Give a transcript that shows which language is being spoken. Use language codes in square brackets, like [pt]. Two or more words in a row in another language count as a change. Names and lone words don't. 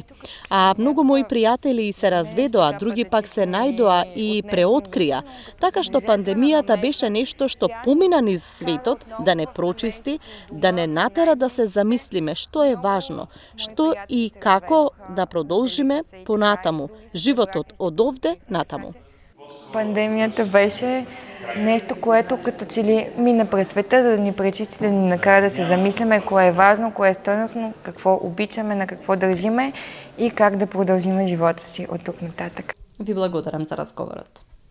[mk] А многу мои пријатели се разведоа, други пак се најдоа и преоткрија, така што пандемијата беше нешто што помина низ светот, да не прочисти, да не натера да се замислиме што е важно, што и како да продолжиме понатаму, животот од овде натаму. [bg] Пандемията беше нещо, което като че ли мина през света, за да ни пречисти, да ни накара да се замисляме кое е важно, кое е стойностно, какво обичаме, на какво държиме и как да продължиме живота си от тук нататък. [mk] Ви благодарам за разговорот.